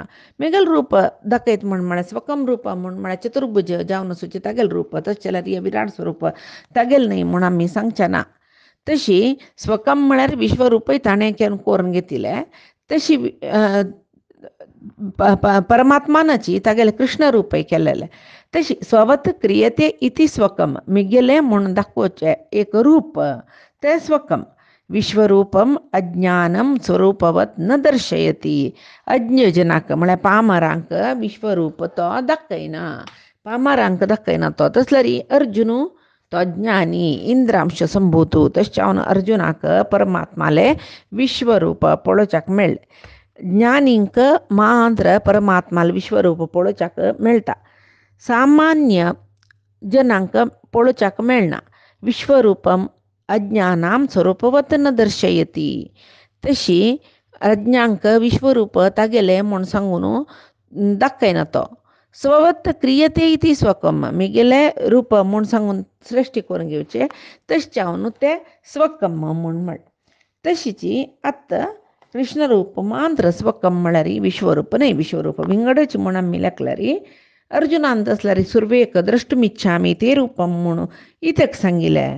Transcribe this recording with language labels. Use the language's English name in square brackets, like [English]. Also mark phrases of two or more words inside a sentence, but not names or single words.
[Konkani] मिगेल रूप दाखयता म्हण स्वकम रूप म्हूण म्हळ्यार चतुर्भुज जावन सुचे तागेल रूप. तशें जाल्यार हे विराट स्वरूप तागेल न्हय म्हूण आमी सांगचें ना. तशी स्वकम म्हळ्यार विश्वरूपय ताणें करून घेतिल्लें. तशी परमात्मानाची तागेलें कृष्ण रूपय केलेलें. तशी [Sanskrit] स्ववत क्रियते इति स्वकम, [Konkani] मिगेलें म्हूण दाखोवचें एक रूप, तें स्वकम. [Sanskrit] विश्वरूपम अज्ञानम स्वरूपवत न दर्शयती. [Konkani] अज्ञजनाक म्हळ्यार पामरांक विश्वरूप तो दाखयना, पामरांक दाखयना तो. तसल्यार अर्जुनू तो ज्ञानी इंद्रांश संभूतू, तशें हांव अर्जुनाक परमात्माले विश्वरूप पळोवच्याक मेळ्ळें. ज्ञानींक मात्र परमात्माल विश्वरूप पळोवच्याक मेळटा, सामान्य जनांक पळोवच्याक मेळना. [Sanskrit] विश्वरूपम अज्ञानां स्वरूपवत न दर्शयती. [Konkani] तशी अज्ञांक विश्वरूप तागेलें म्हूण सांगून दाखयना तो. [Sanskrit] स्ववत क्रियते इति स्वकम, [Konkani] मिगेलें रूप म्हूण सांगून सृश्टी करून घेवचें, तशें चावन तें स्वकम म्हूण म्हळें. तशीची आत्त कृष्णरूप मात्र स्वकम म्हळ्यार विश्वरूप न्हय. विश्वरूप विंगडच म्हूण आमी लेखल्यार अर्जुनान तसल्यार सुरवेक [Sanskrit] द्रष्टुमिच्छामी ते रूपम [Konkani] म्हूण इतक सांगिल्लें.